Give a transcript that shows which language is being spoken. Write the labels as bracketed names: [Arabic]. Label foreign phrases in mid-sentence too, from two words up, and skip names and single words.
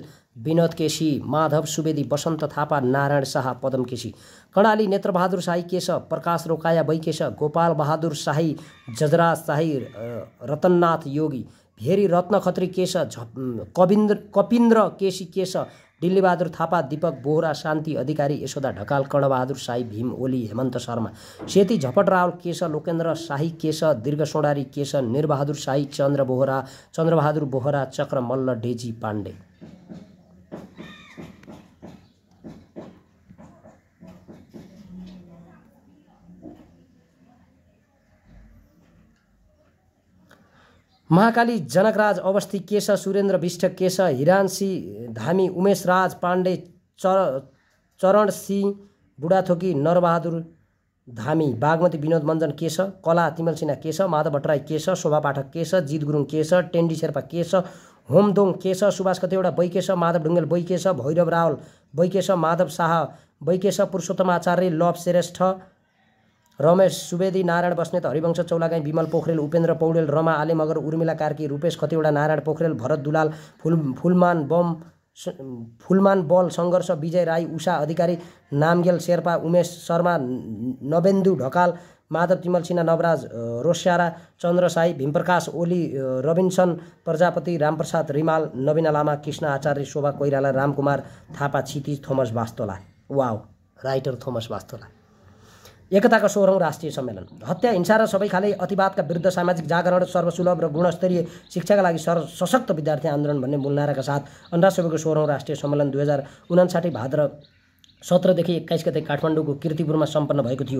[Nepali] विनोद केसी, माधव सुवेदी, बसन्त थापा, नारायण शाह, पदम केसी, कर्णाली नेत्रबहादुर शाही केश, प्रकाश रोकाया बैकेश, गोपाल बहादुर शाही, जजराज शाही, रतननाथ योगी, भेरी रत्न खत्री केश, कपिन्द्र केसी केश, डिल्लीबहादुर थापा, दीपक बोहरा, शान्ति अधिकारी, यशोदा ढकाल, कर्णबहादुर शाही, भीम ओली, हेमन्त शर्मा, सेती झपट रावल केश, लोकेन्द्र शाही केश, दीर्घ सोडारी केश, निरबहादुर शाही, चन्द्रबहादुर बोहरा, चक्र मल्ल, डेजी पाण्डे। महाकाली जनकराज अवस्थी केश, सुरेन्द्र विष्ट केश, हिरानसी धामी, उमेश राज पाण्डे, चरण सिंह बुढाथोकी, नरबहादुर धामी, बागमती विनोद मञ्जन केश, कला तिमल सिन्हा केश, माधव भट्टराई केश, शोभा पाठक केश, जित गुरुङ केश, टेन्डी शेर्पा केश, होमदोङ केश, सुभाष कतिवटा बैकेश, माधव ढुङ्गेल बैकेश, भैरव रावल बैकेश, माधव शाह बैकेश, पुरुषोत्तम आचार्य, लभ श्रेष्ठ, रमेश सुवेदी, नारायण बस्नेत, हरिवंश चौलागाई, विमल पोखरेल, उपेन्द्र पौडेल, रमा आले मगर, उर्मिला कार्की, रूपेश खतिवडा, नारायण पोखरेल, भरत दुलाल, फुलमान बल सङ्घर्ष, विजय राई, उषा अधिकारी, नामगेल शेर्पा, उमेश शर्मा, नवेन्दु ढकाल, माधव तिमल सिन्हा, नवराज रोस्यारा, चन्द्र साई, भीमप्रकाश ओली, रबिन्सन प्रजापति, रामप्रसाद रिमाल, नवीना लामा, कृष्ण आचार्य, शोभा कोइराला, रामकुमार थापा, क्षितिज, थोमस वास्तोला। वाव, राइटर थोमस वास्तोला। एकताको 16औं राष्ट्रिय सम्मेलन, हत्या हिंसा र सबै खाले अतिवादका विरुद्ध सामाजिक जागरण, सर्वसुलभ र गुणस्तरीय शिक्षाका लागि सशक्त विद्यार्थी आन्दोलन भन्ने मूल नाराका साथ अन्ना सेवाको 16औं राष्ट्रिय सम्मेलन 2059 भाद्र 17 देखि 21 गते काठमाडौँको कीर्तिपुरमा सम्पन्न भएको थियो।